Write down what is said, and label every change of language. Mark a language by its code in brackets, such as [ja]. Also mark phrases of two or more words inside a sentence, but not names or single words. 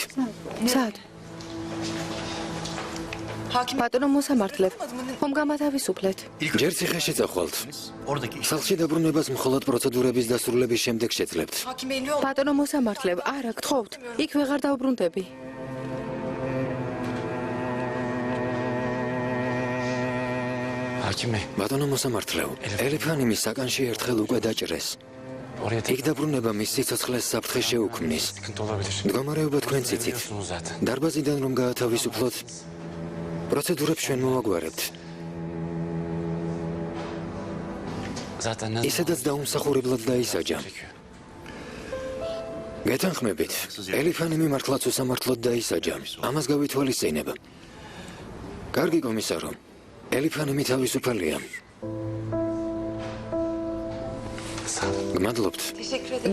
[ka] სად? [tr] Hakim [ka] ბატონო მოსამართლე. ხომ გამათავისუფლეთ? ჯერ ციხეში წახვალთ. [tr] Oradaki iş [ka] სახლში დაბრუნებას მხოლოდ პროცედურების დასრულების შემდეგ შეძლებთ. [tr] Hakim Bey ne oldu? [ka] ბატონო მოსამართლე, არა, გთხოვთ. იქ ვეღარ დავბრუნდები. [tr] hakim bey [ka] ბატონო მოსამართლეო, ელიფანიმი საკანში ერთხელ უკვე დაჭრეს. [tr] oraya [ka] იქ დაბრუნება მის სიცოცხლეს საფრთხე შეუქმნის. [tr] sıkıntı olabilir. [ka] მდგომარეობა თქვენ ციცით. [tr] Biliyorsunuz zaten. [ka] დარბაზიდან რომ გაათავისუფლოთ, პროცედურებს ჩვენ მოვაგვარებთ. [tr] Zaten ne [ka] ისედაც დაუმსახურებლად დაისაჯა. [tr] çekiyor. [ka] გეთანხმებით, ელიფანიმი მართლაც უსამართლოდ დაისაჯა. ამას გავითვალისწინებ. კარგი კომისარო, ელიფანიმი თავისუფალია. [tr] Sağ ol. [ka] გმადლობთ. [tr] Teşekkür ederim.